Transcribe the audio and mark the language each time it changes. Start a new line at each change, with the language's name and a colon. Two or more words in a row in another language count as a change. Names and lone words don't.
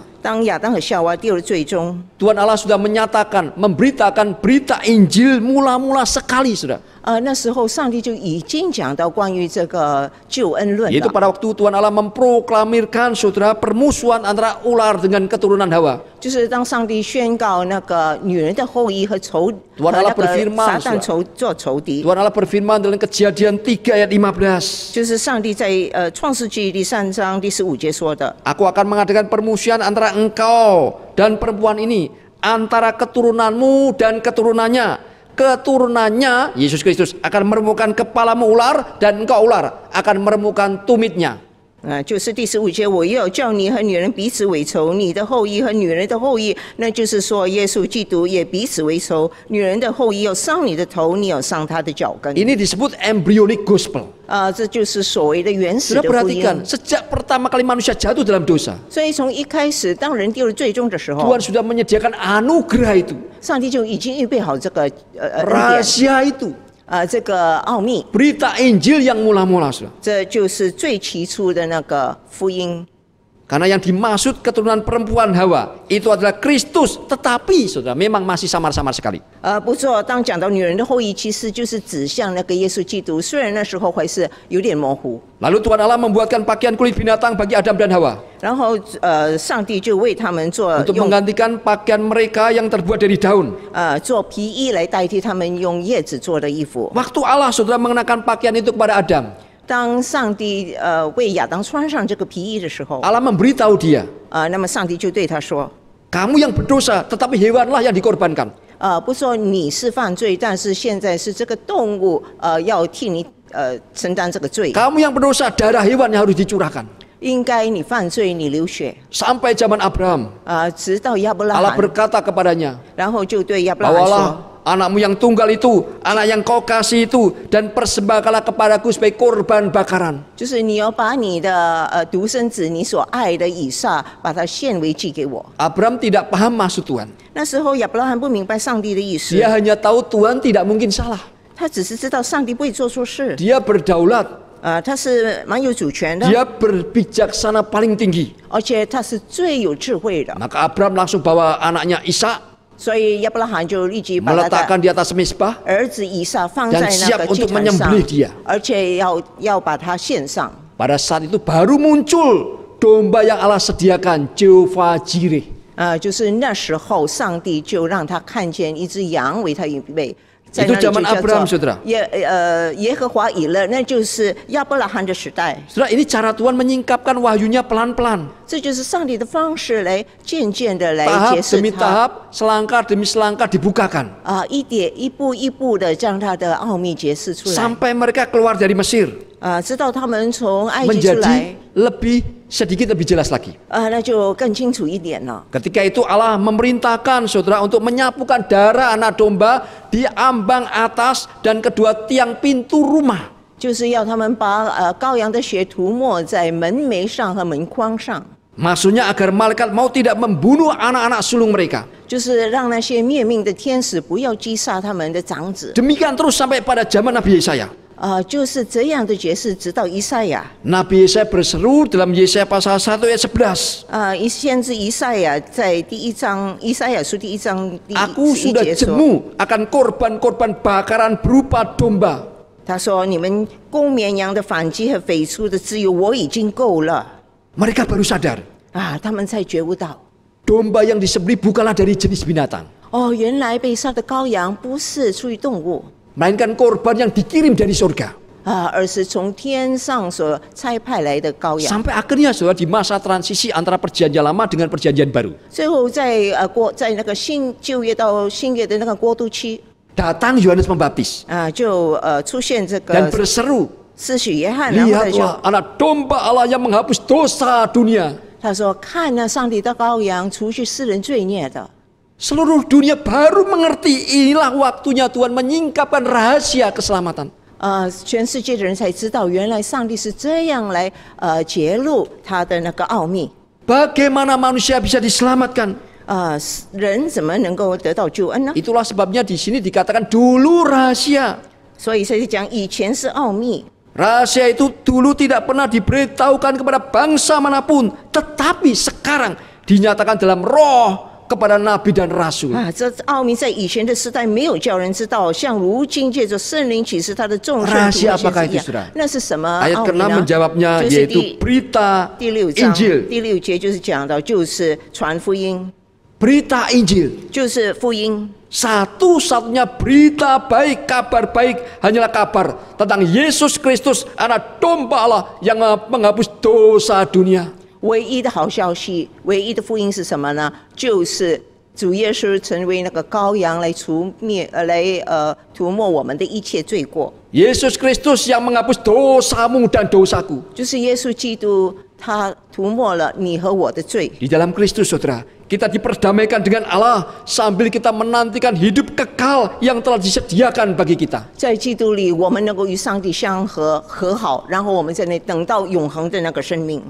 Chinese: 当亚当和夏娃跌入最终，
Indonesian: Tuhan Allah sudah menyatakan, memberitakan berita Injil mula-mula sekali, saudara.
Chinese: 那时候上帝就已经讲到关于这个救恩论
Indonesian: Yaitu
Chinese: 了，
Indonesian: pada waktu Tuhan Allah memproklamirkan, saudara, permusuhan antara ular dengan keturunan Hawa.
Chinese: 就是当上帝宣告那个女人的后裔和仇
Indonesian: Tuhan
Chinese: 和
Indonesian: Allah
Chinese: 那个
Indonesian: berfirman,
Chinese: 撒旦做仇敌，
Indonesian: Tuhan Allah berfirman dalam Kejadian 3 ayat 15.
Chinese: 就是上帝在创世纪第3章第15节说的。
Indonesian: Aku akan mengadakan permusuhan antara engkau dan perempuan ini, antara keturunanmu dan keturunannya. Keturunannya, Yesus Kristus, akan meremukkan kepalamu ular, dan engkau ular akan meremukkan tumitnya.
Chinese: 就是第15节，我要叫你和女人彼此为仇，你的后裔和女人的后裔，那就是说耶稣基督也彼此为仇。女人的后裔要伤你的头，你要伤她的脚跟。
Indonesian: Ini disebut
English: embryonic gospel.
Chinese: 这就是所谓的原始
Indonesian: Sudah
Chinese: 的福音。
Indonesian: perhatikan, sejak pertama kali manusia jatuh dalam dosa,
Chinese: 所以从一开始，当人跌入最终的时候，
Indonesian: Tuhan sudah menyediakan anugerah itu,
Chinese: 上帝就已经预备好这个恩典，
Indonesian: rahasia itu,
Chinese: 这个奥秘，
Indonesian: berita Injil yang mula-mula, saudara.
Chinese: 这就是最起初的那个福音。
Indonesian: Karena yang dimaksud keturunan perempuan Hawa itu adalah Kristus, tetapi saudara memang masih samar-samar sekali.
Chinese: 不错，当讲到女人的后裔，其实就是指向那个耶稣基督。虽然那时候还是有点模糊。
Indonesian: Lalu Tuhan Allah membuatkan pakaian kulit binatang bagi Adam dan Hawa
Chinese: 然后上帝就为他们做
Indonesian: untuk
Chinese: 用
Indonesian: menggantikan pakaian mereka yang terbuat dari daun.
Chinese: 做皮衣来代替他们用叶子做的衣服。
Indonesian: Waktu Allah saudara mengenakan pakaian itu kepada Adam,
Chinese: 当上帝为亚当穿上这个皮衣的时候，
Indonesian: Allah memberitahu dia,
Chinese: 那么上帝就对他说。
Indonesian: kamu yang berdosa, tetapi hewanlah yang dikorbankan.
Chinese: 不说你是犯罪，但是现在是这个动物要替你承担这个罪。
Indonesian: Kamu yang berdosa, darah hewan yang harus dicurahkan.
Chinese: 应该你犯罪，你流血。
Indonesian: Sampai zaman Abraham,
Chinese: 直到亚伯拉
Indonesian: Allah
Chinese: 罕，
Indonesian: berkata kepadanya,
Chinese: 然后就对亚伯拉罕
Indonesian: bawalah
Chinese: 说
Indonesian: anakmu yang tunggal itu, anak yang kau kasih itu, dan persembahkanlah kepadaku sebagai korban bakaran.
Chinese: 就是你要把你的独生子，你所爱的以撒，把它献为祭给我。
Indonesian: Abraham tidak paham maksud Tuhan.
Chinese: 那时候亚伯拉罕不明白上帝的意思，
Indonesian: Dia hanya tahu Tuhan tidak mungkin salah.
Chinese: 他只是知道上帝不会做错事。
Indonesian: Dia berdaulat,
Chinese: 他是蛮有主权的，
Indonesian: dia berbijaksana paling tinggi.
Chinese: 而且他是最有智慧的。
Indonesian: Maka Abraham langsung bawa anaknya Ishak,
Chinese: 所以亚伯拉罕就立即把他的
Indonesian: meletakkan di atas mezbah,
Chinese: 儿子以撒放在
Indonesian: dan
Chinese: 那
Indonesian: siap
Chinese: 个祭
Indonesian: untuk
Chinese: 坛上
Indonesian: menyembelih dia.
Chinese: 而且要把它献上。
Indonesian: Pada saat itu baru muncul domba yang Allah sediakan, Jehovah Jireh.
Chinese: 就是那时候，上帝就让他看见一只羊为他预备，在
Indonesian: Itu
Chinese: 那里就
Indonesian: zaman
Chinese: 叫
Indonesian: Abraham,
Chinese: 做
Indonesian: saudara.
Chinese: 耶和华以勒，那就是亚伯拉罕的时代。
Indonesian: Saudara, ini cara Tuhan menyingkapkan wahyunya pelan-pelan,
Chinese: 这就是上帝的方式来渐渐的来
Indonesian: tahap
Chinese: 解释
Indonesian: demi
Chinese: 他
Indonesian: tahap, selangkah demi selangkah dibukakan,
Chinese: 一步一步的将他的奥秘解释出来
Indonesian: sampai mereka keluar dari Mesir
Chinese: 直到他们从埃及出来
Indonesian: menjadi sedikit lebih jelas lagi.
Chinese: 那就更清楚一点了。
Indonesian: Ketika itu Allah memerintahkan saudara untuk menyapukan darah anak domba di ambang atas dan kedua tiang pintu rumah.
Chinese: 就是要他们把羔羊的血涂抹在门楣上和门框上，
Indonesian: Maksudnya agar malaikat maut tidak membunuh anak-anak sulung mereka.
Chinese: 就是让那些灭命的天使不要击杀他们的长子。
Indonesian: Demikian terus sampai pada zaman Nabi Yesaya.
Chinese: 就是这样的解释，直到以赛亚。
Indonesian: Nabi Yesaya berseru dalam Yesaya pasal 1 ayat 11.
Chinese: 先知以赛亚在第1章，以赛亚书第1章第
Indonesian: Aku
Chinese: 11
Indonesian: sudah
Chinese: 节说，
Indonesian: jemu akan korban-korban bakaran berupa domba.
Chinese: 他说：“你们公绵羊的反击和匪出的只有我已经够了。”
Indonesian: mereka baru sadar
Chinese: 他们才觉悟到，
Indonesian: domba yang disembelih bukanlah dari jenis binatang,
Chinese: 原来被杀的羔羊不是出于动物，
Indonesian: melainkan korban yang dikirim dari surga.
Chinese: 而是从天上所差派来的羔羊。
Indonesian: Sampai akhirnya saudara di masa transisi antara perjanjian lama dengan perjanjian baru,
Chinese: 最后在那个新旧约到新约的那个过渡期，
Indonesian: datang Yohanes Pembaptis
Chinese: 就出现这
Indonesian: dan
Chinese: 个
Indonesian: berseru,
Chinese: 施洗约翰，然后他就
Indonesian: lihatlah anak domba Allah yang menghapus dosa dunia.
Chinese: 他说：“看那上帝的羔羊，除去世人罪孽的。”
Indonesian: Seluruh dunia baru mengerti inilah waktunya Tuhan menyingkapkan rahasia keselamatan.
Chinese: 全世界的人才知道，原来上帝是这样来揭露他的那个奥秘。
Indonesian: Bagaimana manusia bisa diselamatkan?
Chinese: 人怎么能够得到救恩呢？
Indonesian: Itulah sebabnya di sini dikatakan dulu rahasia.
Chinese: 所以才讲以前是奥秘。
Indonesian: Rahasia itu dulu tidak pernah diberitahukan kepada bangsa manapun, tetapi sekarang dinyatakan dalam roh kepada nabi dan rasul.
Chinese: 这奥秘在以前的时代没有叫人知道，像如今借着圣灵启示他的众圣徒
Indonesian: Rahasia
Chinese: 那些
Indonesian: apakah
Chinese: 是
Indonesian: itu
Chinese: 一样
Indonesian: saudara?
Chinese: 那是什么
Indonesian: Ayat
Chinese: 奥秘
Indonesian: ke-6
Chinese: 呢？
Indonesian: menjawabnya
Chinese: 就是
Indonesian: yaitu berita
Chinese: 第6章
Indonesian: Injil.
Chinese: 第6节就是讲到，就是传福音，
Indonesian: Berita Injil.
Chinese: 就是福音。 Satu-satunya berita baik, kabar baik hanyalah kabar tentang Yesus Kristus, anak domba Allah yang menghapus dosa dunia. 唯一的好消息，唯一的福音是什么呢？就是主耶稣成为那个羔羊来涂抹我们的一切罪过。
Indonesian: Yesus Kristus yang menghapus dosamu dan dosaku.
Chinese: 就是耶稣基督，他涂抹了你和我的罪。
Indonesian: Di dalam Kristus, saudara, kita diperdamaikan dengan Allah sambil kita menantikan hidup kekal yang telah disediakan bagi kita.
Chinese: 在基督里，我们能够与上帝和好，然后我们在那等到永恒的那个生命。